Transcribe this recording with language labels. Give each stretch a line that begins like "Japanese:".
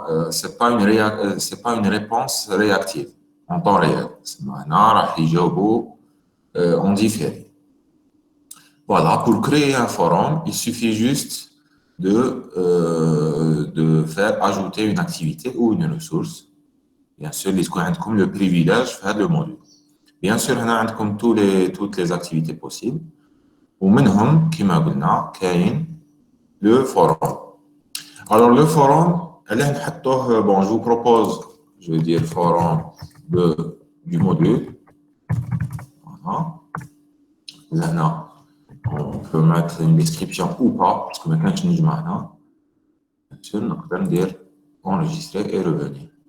French: C'est pas une réponse réactive en temps réel.
Arabic: هنا راح يجاوبوا
French: en différé. Voilà, pour créer un forum, il suffit juste de faire ajouter une activité ou une ressource. Bien sûr, il y a le privilège de faire le module. Bien sûr, on a toutes les activités possibles.
Arabic: ومنهم كما قلنا كاين le forum.
French: Alors le forum, bon, je vous propose, je vais dire forum du module. Voilà. Là, on peut mettre une description ou pas, parce que maintenant, je n'ai pas. Bien sûr, on peut dire enregistrer et revenir.